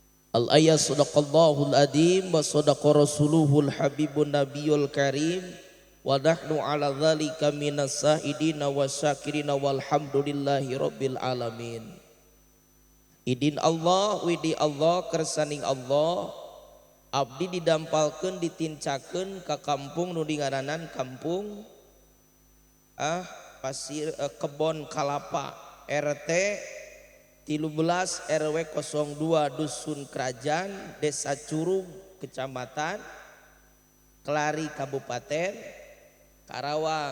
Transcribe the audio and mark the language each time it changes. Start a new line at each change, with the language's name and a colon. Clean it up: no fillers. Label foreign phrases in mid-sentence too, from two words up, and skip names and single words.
Arabic: الآية صدق الله العظيم وصدق رسوله الحبيب النبي الكريم ونحن على ذلك من الشاهدين والشاكرين والحمد لله رب العالمين.
Sundanese: Idin Allah widi Allah kersaning Allah abdi didampalkeun ditincakeun ka kampung nu dingaranan kampung pasir kebon kalapa RT 13 RW 02 Dusun Kerajaan Desa Curug Kecamatan Kelari Kabupaten Karawang.